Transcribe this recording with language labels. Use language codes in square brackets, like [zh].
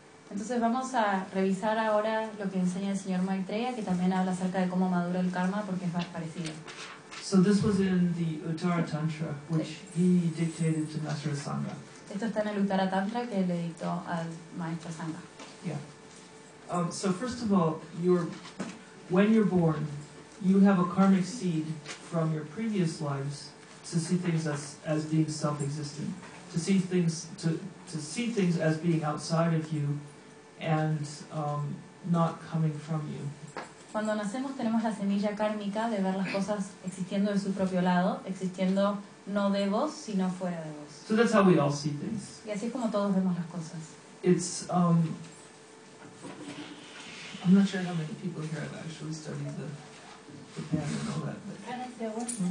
[es] Entonces vamos a revisar ahora lo que enseña el señor Maitreya, que también habla acerca de cómo madura el karma, porque es más parecido. [en] So this was in the Uttara Tantra, which he dictated to Master Asanga. [es] Esto está en el Uttara Tantra que le dictó al maestro Asanga. [en] Yeah. So first of all, when you're born, you have a karmic seed from your previous lives to see things as being self-existent. To see things as being outside of you and not coming from you. [es] Cuando nacemos tenemos la semilla kármica de ver las cosas existiendo en su propio lado, existiendo no de vos sino fuera de vos. [en] So that's how we all see things. [es] Y así es como todos vemos las cosas. [en] It's I'm not sure how many people here have actually studied the pattern and all that.